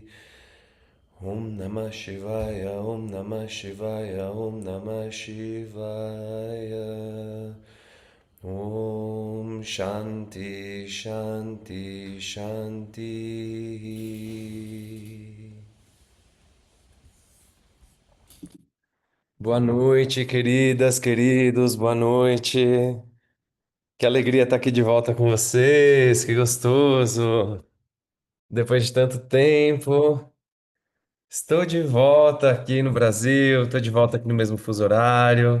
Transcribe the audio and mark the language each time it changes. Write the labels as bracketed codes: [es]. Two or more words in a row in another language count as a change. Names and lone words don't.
[sa] Om Namah Shivaya. Om Namah Shivaya. Om Namah Shivaya. Om Shanti Shanti Shanti. [pt] Boa noite, queridas, queridos, boa noite. Que alegria estar aqui de volta com vocês, que gostoso. Depois de tanto tempo, estou de volta aqui no Brasil, estou de volta aqui no mesmo fuso horário.